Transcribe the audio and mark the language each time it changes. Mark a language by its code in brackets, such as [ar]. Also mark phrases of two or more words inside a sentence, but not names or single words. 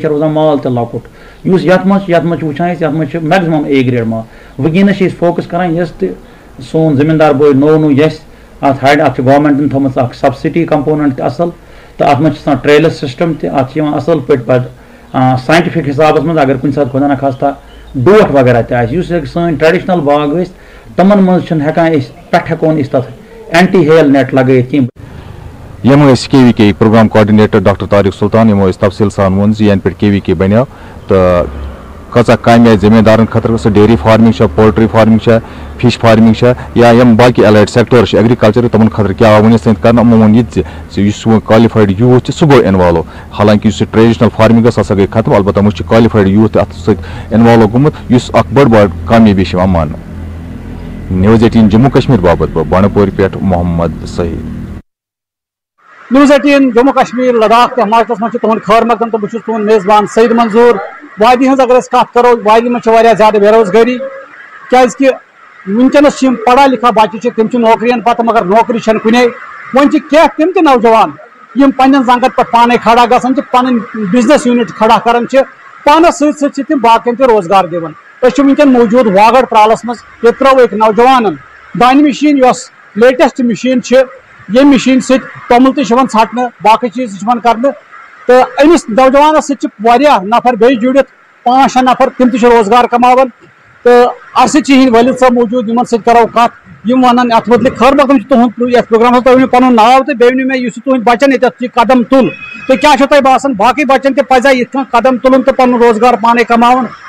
[ks] چھِ روزان مال تہِ لۄکُٹ یُس یَتھ منٛز چھِ وٕچھان أسۍ یَتھ منٛز چھِ [en] maximum A grade [ks] مال وٕنکیٚنس چھِ أسۍ فوکس کران یۄس تہِ سون زٔمیٖندار بوے نوٚو یژھِ اَتھ چھِ گورمنٹن تھٲومٕژ اکھ [en] subsidy component [ks] تہِ اَصٕل تہٕ اَتھ منٛز چھِ آسان [en] trellis system [ks] تہِ اَتھ چھِ یِوان اَصٕل پٲٹھۍ پَتہٕ ساینٹِفِک حِسابس منٛز اگر کُنہِ ساتہٕ خۄدا نخواستہ ڈوٹھ وغیرہ تہِ آسہِ یُس سٲنۍ ٹریڈِشنل باغ ٲسۍ تِمن منٛز چھِنہٕ ہٮ۪کان أسۍ پٮ۪ٹھٕ ہٮ۪کو نہٕ أسۍ تَتھ [en] anti hail net [ks] لگٲیِتھ کینٛہہ یم KVK [en] programme coordinator [ks] ڈاکٹر طارق سلطان یمو تفصیل سان وون ین پہ KVK بنیو تو کۭژاہ کامہِ آسہِ زٔمیٖندارن خٲطرٕ سُہ [en] dairy farming poultry farming fish farming [ks] یا یم باقی [en] allied sector agriculture [ks] تمن خٲطرٕ کیٛاہ ونس تام کرنا یِمو ووٚن یہِ زِ یُس سون [en] qualified youth [ks] چھُ سُہ گوٚو اِنوالو حالانکہِ یُس یہِ [en] traditional farming [ks] ٲس سۄ ہسا گٔے ختم البتہ وۄنۍ چھُ [en] qualified youth [ks] تہِ اتھ سۭتۍ اِنوالو گوٚمُت یُس اکھ بٔڑ بار کامیٲبی چھِ یِوان ماننہٕ News 18 جموں کشمیر باپت بہٕ بانڈپورِ پٮ۪ٹھ محمد سعید News 18 جموں کشمیر لداخ تہٕ ہماچلس منٛز چھُ تُہُنٛد خٲر مقدم تہٕ بہٕ چھُس تُہُنٛد میزبان سعید منظوٗر وادی ہٕنٛز اگر أسۍ کتھ کرو وادی منٛز چھِ واریاہ زیادٕ بے روزگٲری کیٛازِکہِ وٕنکیٚنس چھِ یِم [ur] پڑھا لکھا [ks] بچہِ چھِ تِم چھِ نوکرین پتہٕ مگر نوکری چھنہٕ کُنے وۄنۍ چھِ کینٛہہ تِم تہِ نوجوان یِم پننٮ۪ن زنٛگن پٮ۪ٹھ پانے کھڑا گژھان چھِ پنٕنۍ [en] business unit [ks] کھڑا کران چھِ پانس سۭتۍ سۭتۍ چھِ تِم باقین تہِ روزگار دِوان أسۍ چھِ وٕنکیٚن موجوٗد واگڑ ترالس منٛز ییٚتہِ ترٲو أکۍ نوجوانن دانہِ مِشیٖن یۄس [en] latest machine [ks] چھِ ییٚمہِ مِشیٖن سۭتۍ توٚمُل تہِ چھِ یِوان ژھٹنہٕ باقٕے چیٖز تہِ چھِ یِوان کرنہٕ تہٕ أمِس نوجوانس سۭتۍ چھِ واریاہ نفر بیٚیہِ جُڑِتھ 5-6 نفر تِم تہِ چھِ روزگار کماوان تہٕ اَسہِ سۭتۍ چھِ یِہنٛدۍ ؤلِد صٲب موٗجوٗد یِمن سۭتۍ کرو کتھ یِم ونن اَتھ مُتعلِق خٲر مقدم چھُ تُہُنٛد یتھ پروگرامس تُہۍ ؤنِو پنُن ناو تہٕ بیٚیہِ ؤنِو مےٚ یُس تُہٕنٛدۍ بچن ییٚتٮ۪تھ یہِ قدم تُل تہٕ کیٛاہ چھُو تۄہہِ باسان باقٕے بچن تہِ پزیا یِتھ کٔنۍ قدم تُلُن تہٕ پنُن روزگار پانے کماوُن